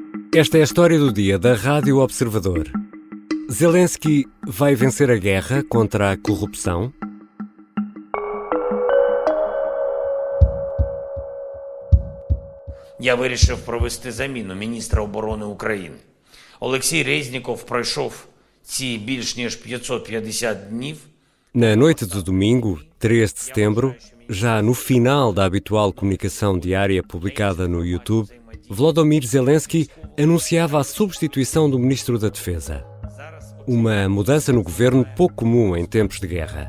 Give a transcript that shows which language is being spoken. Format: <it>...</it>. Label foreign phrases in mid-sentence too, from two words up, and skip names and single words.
<pt>Esta é a história do dia da Rádio Observador. Zelensky vai vencer a guerra contra a corrupção?</pt> <uk>Я вирішив провести заміну міністра оборони України. Олексій Резніков пройшов ці більш ніж 550 днів.</uk> <pt>Na noite de domingo, 3 de setembro, já no final da habitual comunicação diária publicada no YouTube, Volodymyr Zelensky anunciava a substituição do Ministro da Defesa. Uma mudança no governo pouco comum em tempos de guerra.</pt>